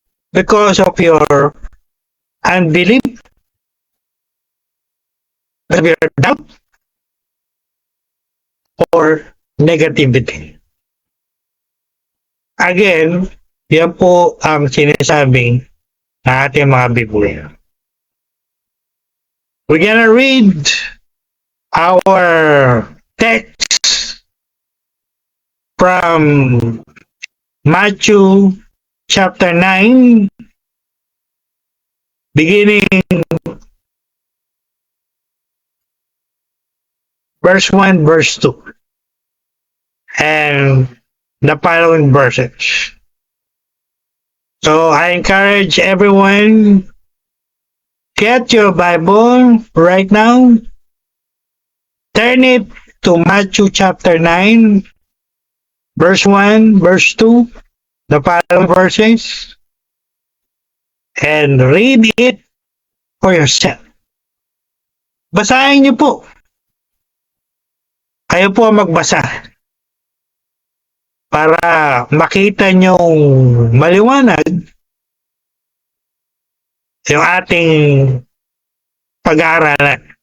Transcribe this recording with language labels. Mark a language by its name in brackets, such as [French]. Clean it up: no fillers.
[English] Because of your unbelief, of your doubt, or negativity. [Filipino] Again, yan po ang sinasabing na ating mga Biblia. [English] We're gonna read our text from Matthew chapter 9, beginning verse 1, verse 2, and the following verses. So I encourage everyone, get your Bible right now, turn it to Matthew chapter 9, verse 1, verse 2, the following verses, and read it for yourself. [Filipino] Basahin niyo po. Kayo po ang magbasa para makita niyong maliwanag yung ating pag-aaralan.